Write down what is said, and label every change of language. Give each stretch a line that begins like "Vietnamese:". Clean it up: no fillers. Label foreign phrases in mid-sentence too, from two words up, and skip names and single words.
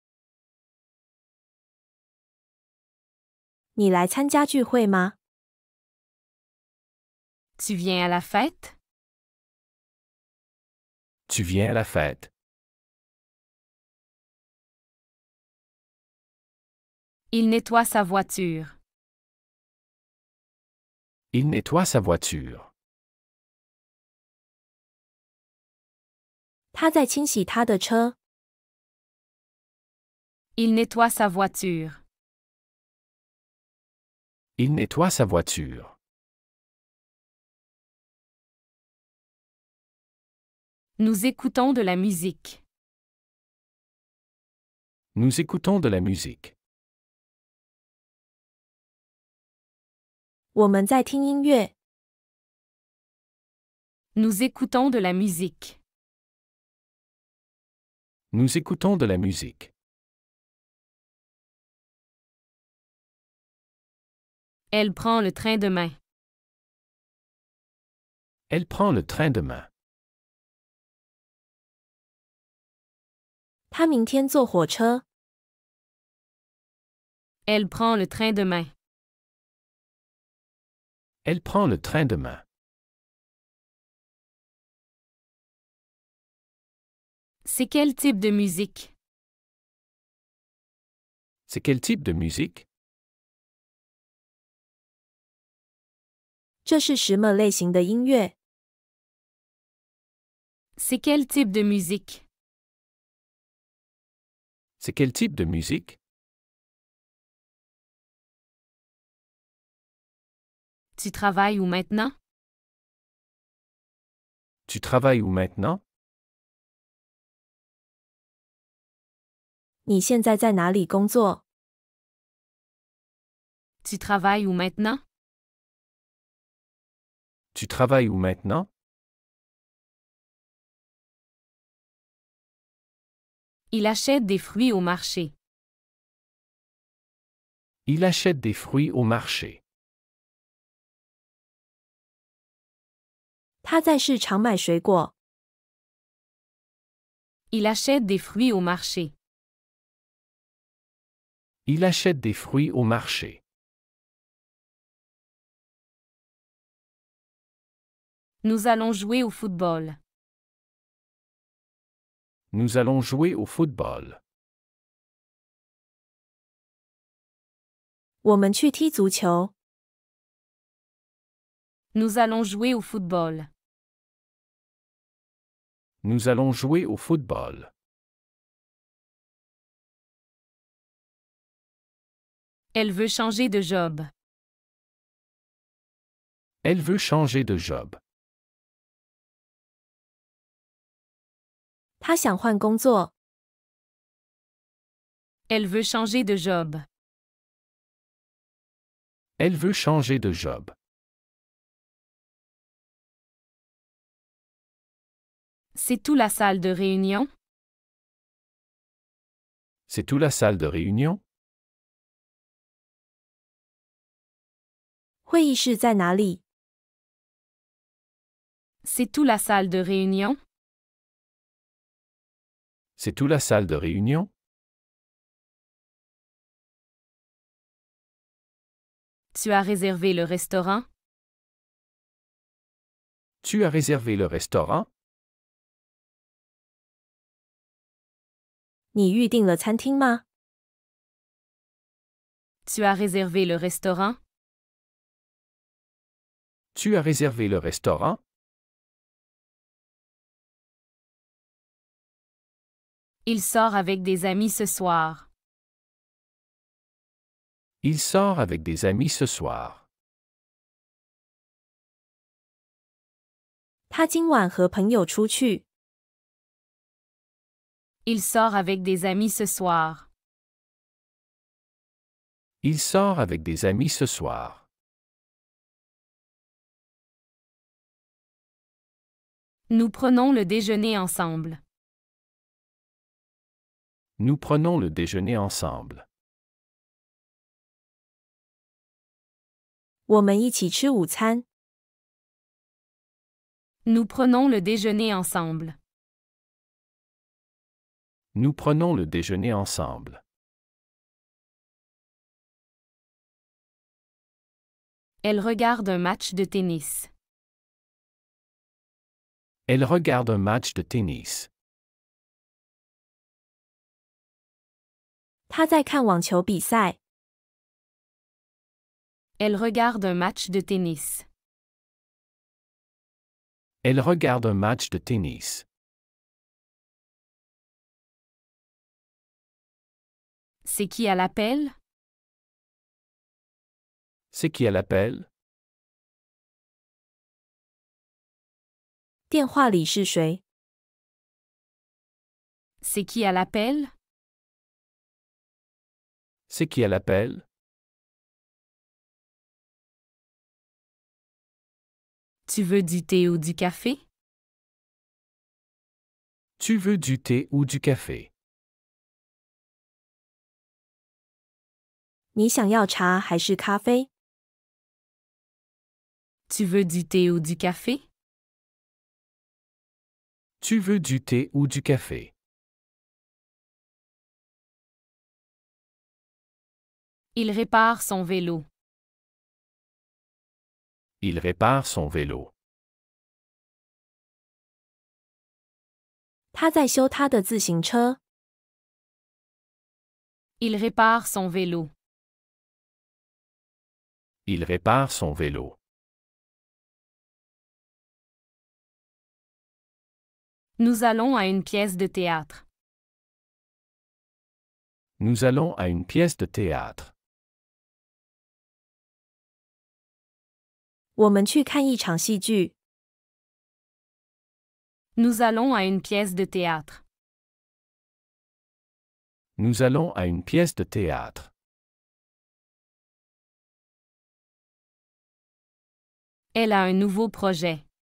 Chinese: 你来参加聚会吗？
French: Tu viens à la fête? Tu viens à la fête. Il nettoie sa voiture. Il nettoie sa voiture.
Chinese: 他在清洗他的车。
French: Il nettoie sa voiture. Il nettoie sa voiture. Nous écoutons de la musique. Nous écoutons de la musique.
Chinese: 我们在听音乐。
French: Nous écoutons de la musique. Nous écoutons de la musique. Elle prend le train demain. Elle prend le train demain.
Chinese: 他明天坐火车。
French: Elle prend le train demain. Elle prend le train demain. C'est quel type de musique? C'est quel type de musique?
Chinese: 这是什么类型的音乐？
French: C'est quel type de musique? C'est quel type de musique? Tu travailles où maintenant? Tu travailles où maintenant?
Chinese: 你现在在哪里工作？
French: Tu travailles où maintenant? Tu travailles où maintenant? Il achète des fruits au marché. Il achète des fruits au marché.
Chinese: 他在市场买水果。
French: Il achète des fruits au marché. Il achète des fruits au marché. Nous allons jouer au football. Nous allons jouer au football.
Chinese: 我们去踢足球。
French: Nous allons jouer au football. Nous allons jouer au football. Elle veut changer de job. Elle veut changer de job.
Chinese: 他想换工作。
French: Elle veut changer de job. Elle veut changer de job. C'est où la salle de réunion? C'est où la salle de réunion?
Chinese: 会议室在哪里？
French: C'est où la salle de réunion? C'est où la salle de réunion? Tu as réservé le restaurant? Tu as réservé le restaurant?
Chinese: 你预订了餐厅吗？
French: Tu as réservé le restaurant? Tu as réservé le restaurant? Il sort avec des amis ce soir. Il sort avec des amis ce soir.
Chinese: 他今晚和朋友出去。
French: Il sort avec des amis ce soir. Il sort avec des amis ce soir. Nous prenons le déjeuner ensemble. Nous prenons le déjeuner ensemble.
Chinese: 我们一起吃午餐。
French: Nous prenons le déjeuner ensemble. Nous prenons le déjeuner ensemble. Elle regarde un match de tennis. Elle regarde un match de tennis.
Chinese: 他在看网球比赛。
French: Elle regarde un match de tennis. Elle regarde un match de tennis. C'est qui à l'appel? C'est qui à l'appel?
Chinese: 电话里是谁？
French: C'est qui à l'appel? C'est qui à l'appel? Tu veux du thé ou du café? Tu veux du thé ou du café?
Chinese: 你想要茶还是咖啡？
French: Tu veux du thé ou du café? Tu veux du thé ou du café? Il répare son vélo. Il répare son vélo.
Chinese: 他在修他的自行车。
French: Il répare son vélo. Il répare son vélo. Nous allons à une pièce de théâtre. Nous allons à une pièce de théâtre.
Chinese: 我们去看一场戏剧。
French: Nous allons à une pièce de théâtre. Nous allons à une pièce de théâtre. Elle a un nouveau projet.